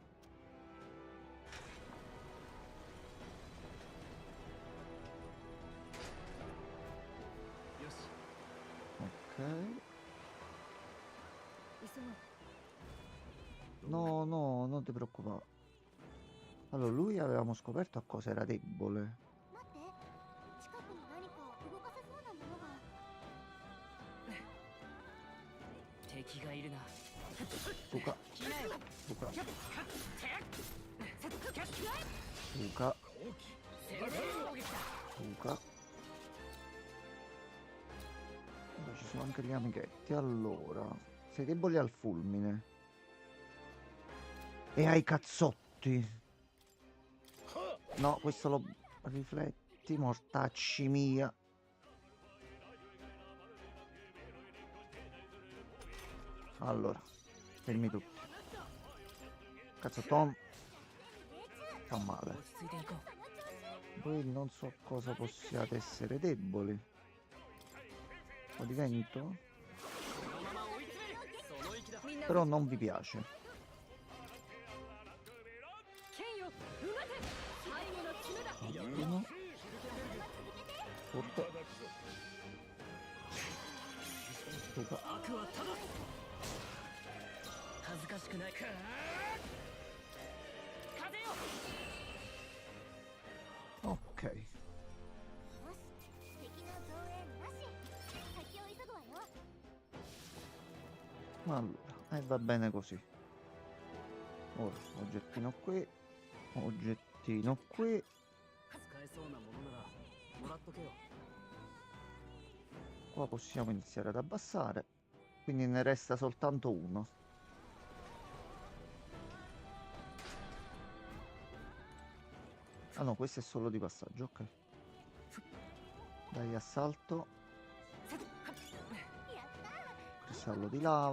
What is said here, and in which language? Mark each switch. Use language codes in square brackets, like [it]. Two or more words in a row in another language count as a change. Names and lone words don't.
[it] Ok. No, no, non ti preoccupare. Allora, lui avevamo scoperto a cosa era debole. [ja] 待って近くに何か動かせそうなものが。敵がいるな [it] Luca, [ja] 来なよ [it] Luca, [ja] キャッ [it] Luca, [ja] 攻撃だ [it] Luca. Allora, ci sono anche gli amichetti. Allora, sei debole al fulmine. E ai cazzotti. No, questo lo rifletti, mortacci mia. Allora, fermi tutti. Cazzo, Tom. Fa male. [ja] 落ち着いていこう [it] Voi non so cosa possiate essere deboli. Un po' di vento? [ja] このまま追い詰めるその息だ [it] Però non vi piace. [ja] 剣ようがて最後の決めだ [it] Ottimo. Furto. Luca. [ja] 悪はただ恥ずかしくない風よ [it] Ok. [ja] よし敵の増援なし。先を急ぐわよ。 [it] Allora, va bene così. Ora, oggettino qui. Oggettino qui. [ja] 使えそうなものならもらっとけよ。 [it] Qua possiamo iniziare ad abbassare. Quindi ne resta soltanto uno. Ah no, questo è solo di passaggio, ok. Dai, assalto. Cristallo di lava.